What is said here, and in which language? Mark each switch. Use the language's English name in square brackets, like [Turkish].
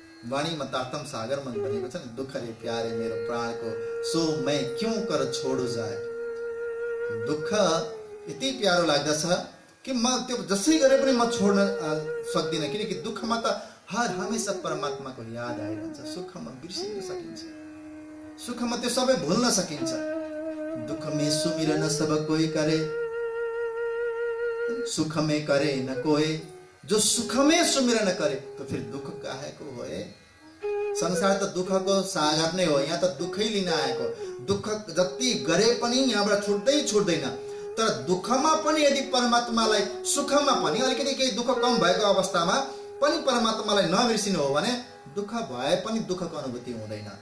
[Nepali] वाणीमा तारतम सागरमा भनेको छ नि, [Hindi] दुःख रे प्यारे मेरो प्राणको, सो मैं क्यों कर छोडू जाए। [Nepali] दुःख यति प्यारो लाग्दछ कि म त्यो जसै गरे पनि म छोड्न सक्दिनँ, किनकि दुःखमा त हर हमेशा परमात्माको याद आइरहन्छ। सुखमा बिर्सिन सकिन्छ, सुखमा त्यो सबै भुल्न सकिन्छ। [Hindi] दुःख में सुमिरन सब कोई करे, सुख में करे न कोई। जो सुख में सुमिरन करे तो फिर दुख काहे को होए। [Nepali] संसार त दुःखको सागर नै हो। यहाँ त दुःखै लिन आएको। दुःख जति गरे पनि यहाँबाट छुट्दैन। तर दुःखमा पनि यदि परमात्मालाई, सुखमा पनि अलिकति केही दुःख कम भएको अवस्थामा पनि परमात्मालाई नबिर्सिनु हो भने दुःख भए पनि दुःखको अनुभूति हुँदैन।